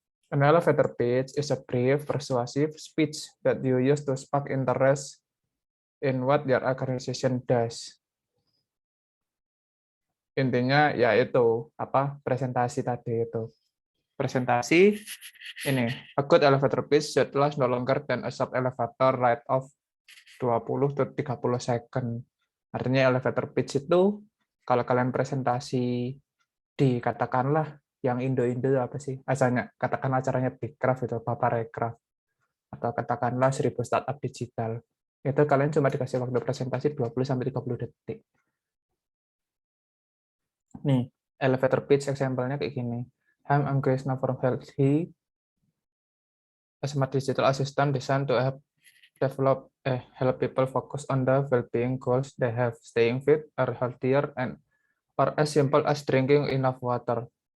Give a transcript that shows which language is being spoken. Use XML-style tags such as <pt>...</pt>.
<en>An elevator pitch is a brief, persuasive speech that you use to spark interest in what your organization does.</en> <id>Intinya yaitu apa presentasi tadi itu. Presentasi ini,</id> <en>a good elevator pitch should last no longer than a short elevator ride of 20 to 30 second.</en> <id>Artinya elevator pitch itu kalau kalian presentasi di katakanlah yang Indo-Indo apa sih? Asalnya katakanlah acaranya Bigcraft itu Paparecraft atau katakanlah 1000 startup digital. Itu kalian cuma dikasih waktu presentasi 20-30 detik. Nih, elevator pitch example-nya kayak gini.</id> <en>Hi, I'm Krishna from Healthy, a smart digital assistant designed to help people focus on the well-being goals they have, staying fit or healthier, and or as simple as drinking enough water.</en>